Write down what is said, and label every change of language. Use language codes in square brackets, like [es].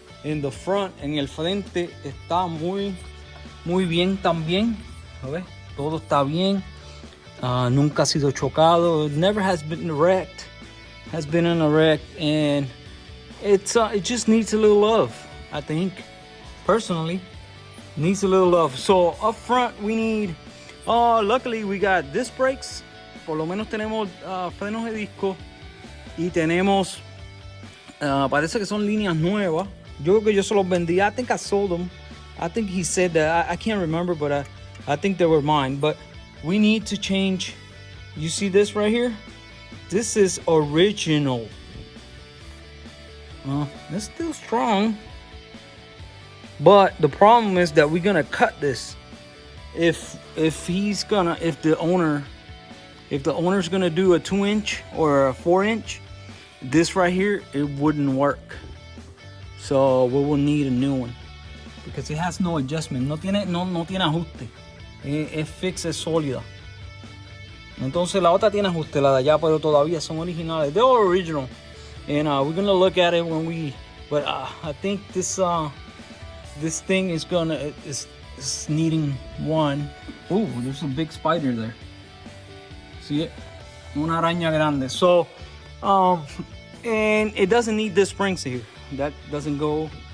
[en] In the front, [es] en el frente está muy bien también. ¿Ves? Todo está bien. Nunca ha sido chocado. [en] It never has been wrecked. Has been in a wreck, and it just needs a little love. I think, personally, needs a little love. So up front we need. Luckily we got disc brakes. [es] Por lo menos tenemos frenos de disco y tenemos. Parece que son líneas nuevas. Yo creo que yo se los vendí. [en] I think I sold them. I think he said that. I can't remember, but I think they were mine. But we need to change. You see this right here? This is original. It's still strong. But the problem is that we're gonna cut this. If the owner's gonna do a 2-inch or a 4-inch, this right here, it wouldn't work. So we will need a new one because it has no adjustment. [es] No tiene ajuste. Es fix, es sólida. Entonces la otra tiene ajuste, la de allá, pero todavía son originales. [en] They're all original. And we're gonna look at it when we. But I think this thing is needing one. Oh, there's a big spider there. See it? [es] Una araña grande. [en] So, and it doesn't need the springs here. That doesn't go.